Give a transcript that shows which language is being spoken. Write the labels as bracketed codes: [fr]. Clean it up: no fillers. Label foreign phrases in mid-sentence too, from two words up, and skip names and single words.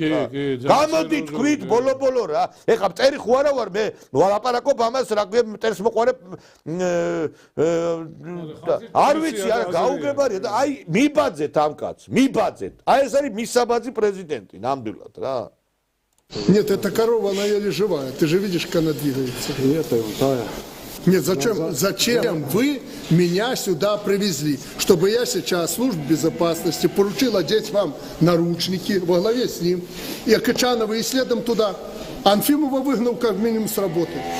[ka] გამოდით თქვით ბოლო-ბოლო რა. ეხლა მტერი ხო არა ვარ მე, ვლაპარაკობ ამას რა გვია მტერს მოყვარე არ ვიცი არა გაუგებარია და აი მიბაძეთ ამ კაცს, მიბაძეთ. აი ეს არის მისაბაძი პრეზიდენტი ნამდვილად რა. [ru] Нет, это корова, она еле живая. Ты же видишь, как она двигается. Нет, да. Нет, зачем вы меня сюда привезли? Чтобы я сейчас службе безопасности поручил одеть вам наручники во главе с ним. И Акачанова и следом туда. Анфимова выгнал как минимум с работы.